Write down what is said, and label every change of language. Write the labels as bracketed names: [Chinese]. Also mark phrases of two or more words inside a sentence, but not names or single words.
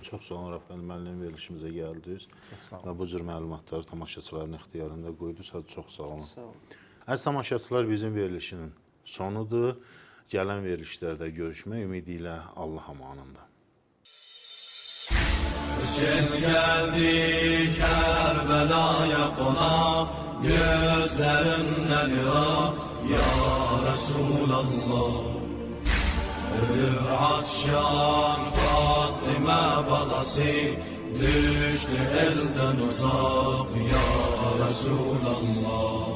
[Azerbaijani] Çox sağ olun, Rəfəl müəllim, verilişimizə gəldiniz. Və bu cür məlumatları tamaşaçıların ixtiyarında qoydunuz. Çox sağ olun. Sağ olun. Əziz tamaşaçılar, bizim verilişinin sonudur. Gələn verilişlərdə görüşmək ümidi ilə Allah amanında. [Turkish] Hüseyin geldi Kerbela'ya konak, gözlerinden ırak [Arabic] يا رسول الله. [Turkish] Ölür Atşan Fatıma balası, düştü elden uzak [Arabic] يا رسول الله.